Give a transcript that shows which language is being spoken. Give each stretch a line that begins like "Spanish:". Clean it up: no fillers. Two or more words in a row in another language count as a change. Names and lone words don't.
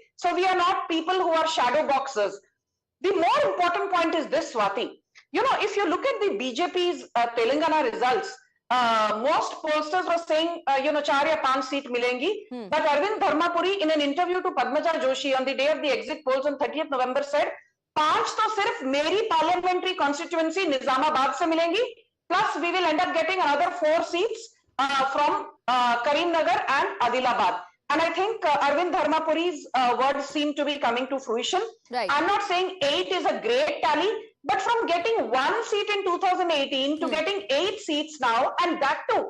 English: So we are not people who are shadow boxers. The more important point is this, Swati. You know, if you look at the BJP's Telangana results, most pollsters were saying,
Hindi: 4 या 5 seat मिलेंगी.
English: But Arvind Dharmapuri, in an interview to Padmaja Joshi on the day of the exit polls on 30th November, said,
Hindi: 5 तो सिर्फ़ मेरी
English: parliamentary constituency
Hindi: Nizamabad se milengi.
English: Plus, we will end up getting another 4 seats from Karimnagar and Adilabad. And I think Arvind Dharmapuri's words seem to be coming to fruition. Right. I'm not saying 8 is a great tally, but from getting 1 seat in 2018 to getting 8 seats now, and that too.